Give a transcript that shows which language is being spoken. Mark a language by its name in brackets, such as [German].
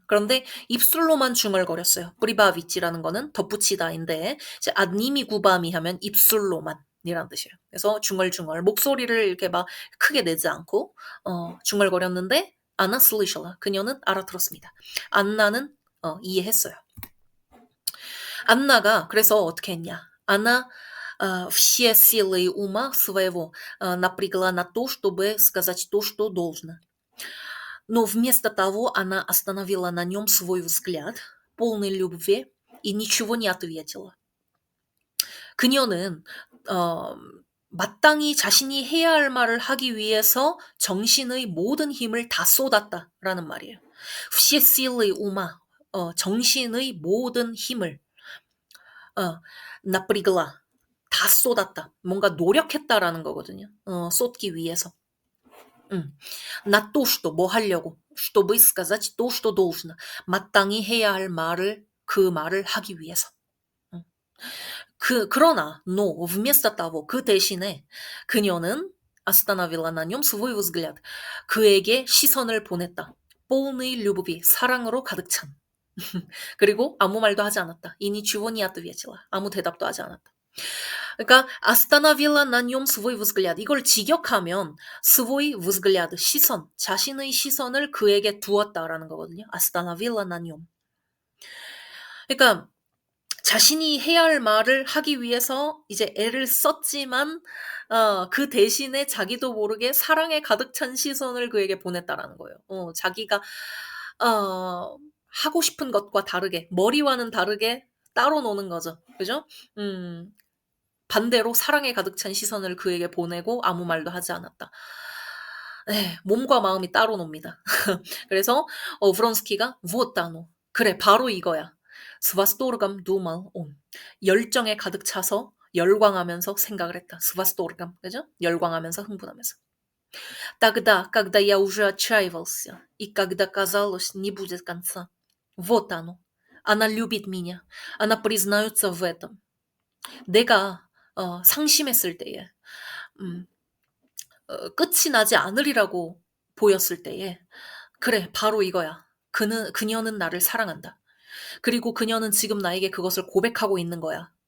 [Korean] 그런데 입술로만 중얼거렸어요. прибавит이라는 거는 덧붙이다인데 이제 [Russian] одними губами [Korean] 하면 입술로만이라는 뜻이에요. 그래서 중얼중얼 목소리를 이렇게 막 크게 내지 않고 중얼거렸는데 [Russian] она слышала. [Korean] 그녀는 알아들었습니다. 안나는 이해했어요. 안나가 그래서 어떻게 했냐? [Russian] она все силы ума своего напрягла на то, чтобы сказать то, что должно. Но вместо того она остановила на нем свой взгляд, полный любви, и ничего не ответила. [Korean] 그녀는 마땅히 자신이 해야 할 말을 하기 위해서 정신의 모든 힘을 다 쏟았다라는 말이에요. [Russian] все силы ума, [Korean] 정신의 모든 힘을 напрягла, 다 쏟았다. 뭔가 노력했다라는 거거든요. 쏟기 위해서. [Russian] На то, что [Korean] 뭐 하려고, [Russian] чтобы сказать то, что должно. [Korean] 마땅히 해야 할 말을 그 말을 하기 위해서. 그러나 [Russian] но вместо того [Korean] 그 대신에 그녀는 [Russian] остановила на нем свой взгляд. [Korean] 그에게 시선을 보냈다. [Russian] полный любви [Korean] 사랑으로 가득 찬. 그리고 아무 말도 하지 않았다. [Russian] и ничего не ответила. [Korean] 아무 대답도 하지 않았다. [Russian] 그러니까 остановила на нем свой взгляд. [Korean] 이걸 직역하면 [Russian] свой взгляд, [Korean] 시선, 자신의 시선을 그에게 두었다라는 거거든요. [Russian] остановила на нем. [Korean] 그러니까 자신이 해야 할 말을 하기 위해서 이제 애를 썼지만 그 대신에 자기도 모르게 사랑에 가득 찬 시선을 그에게 보냈다라는 거예요. 자기가 하고 싶은 것과 다르게 머리와는 다르게 따로 노는 거죠. 그죠? 반대로 사랑에 가득 찬 시선을 그에게 보내고 아무 말도 하지 않았다. 네, 몸과 마음이 따로 놉니다. 그래서 브론스키가 [Russian] вот оно. [Korean] 그래, 바로 이거야. [Russian] с восторгом думал он. [Korean] 열정에 가득 차서 열광하면서 생각을 했다. [Russian] с восторгом. 그죠? [Korean] 열광하면서 흥분하면서. [Russian] Тогда, когда я уже отчаивался, и когда казалось, не будет конца. Вот оно. Она любит меня. Она признается в этом. [Korean] 내가 상심했을 때에 끝이 나지 않으리라고 보였을 때에 그래 바로 이거야. 그녀는 나를 사랑한다. 그리고 그녀는 지금 나에게 그것을 고백하고 있는 거야.